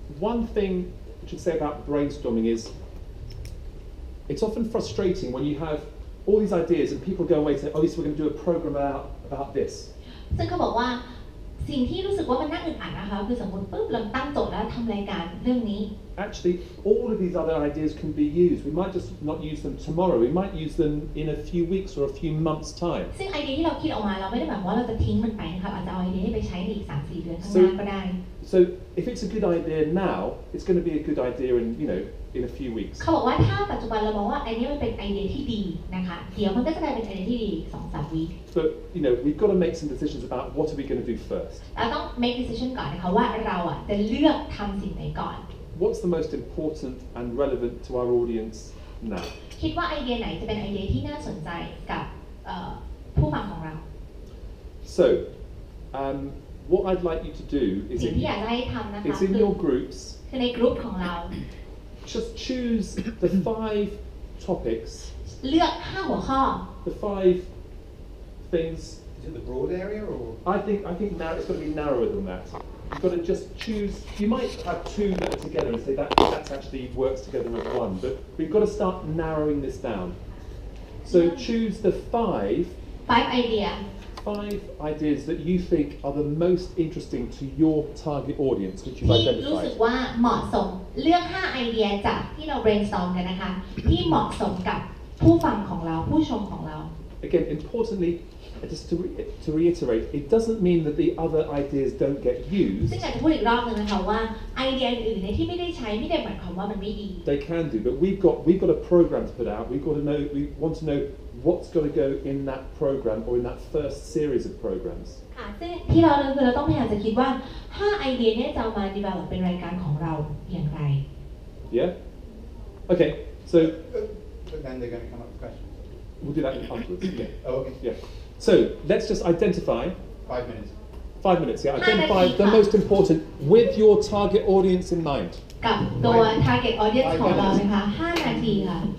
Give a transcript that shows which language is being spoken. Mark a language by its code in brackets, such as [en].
[en] One thing I should say about brainstorming is it's often frustrating when you have all these ideas and people go away and say, oh, yes, we're going to do a program about this. [th] ซึ่งเขาบอกว่าสิ่งที่รู้สึกว่ามันน่าอึดอัดนะคะคือสมมติปุ๊บเราตั้งโจทย์แล้วทำรายการเรื่องนี้ [en] Actually, all of these other ideas can be used. We might just not use them tomorrow. We might use them in a few weeks or a few months' time. [th] ซึ่งไอเดียที่เราคิดออกมาเราไม่ได้หมายความว่าเราจะทิ้งมันไปนะคะอาจจะเอาไอเดียนี้ไปใช้ในอีก 3-4 เดือนข้างหน้าก็ได้ [en] So if it's a good idea now, it's going to be a good idea in a few weeks. [th] เขาบอกว่าถ้าปัจจุบันเรามองว่าไอเดียมันเป็นไอเดียที่ดีนะคะเดี๋ยวมันก็จะกลายเป็นไอเดียที่ดี 2-3 วีค [en] But we've got to make some decisions about what are we going to do first. [th] เราต้อง [en] make decision [th] ก่อนนะคะว่าเราจะเลือกทำสิ่งไหนก่อน [en] What's the most important and relevant to our audience now? [th] คิดว่าไอเดียไหนจะเป็นไอเดียที่น่าสนใจกับผู้ฟังของเรา [en] So, what I'd like you to do is [th] สิ่งที่อยากให้ทำนะคะ [en] it's in your groups. [th] คือในกลุ่มของเรา [en] Just choose the 5 topics. [th] เลือก 5 หัวข้อ [en] The 5 things. Is it the broad area or? I think now it's got to be narrower than that. You've got to just choose. You might have 2 that are together and say that's actually works together as one. But we've got to start narrowing this down. So choose the 5 ideas that you think are the most interesting to your target audience, which you've [th] ที่รู้สึก [en] identified. [th] ว่าเหมาะสมเลือก 5 ไอเดียจากที่เรา brainstorm กันนะคะที่เหมาะสมกับผู้ฟังของเราผู้ชมของเรา [en] Again, importantly, just to reiterate, it doesn't mean that the other ideas don't get used. [th] ซึ่งอยากจะพูดอีกรอบนึงนะคะว่าไอเดียอื่นๆที่ไม่ได้ใช้ไม่ได้หมายความว่ามันไม่ดี [en] They can do, but we've got a program to put out. We want to know what's going to go in that program or in that first series of programs. [th] ค่ะซึ่งที่เราคือเราต้องพยายามจะคิดว่า 5 ไอเดียนี้จะเอามา develop เป็นรายการของเราอย่างไร [en] Yeah? Okay, so But then they're going to come up with questions. we'll do that afterwards. Yeah. Oh, okay. Yeah. So let's just identify 5 minutes. 5 minutes. Yeah. Identify the most important with your target audience in mind. [th] กับตัว target audience ของเรานะคะ 5 นาทีค่ะ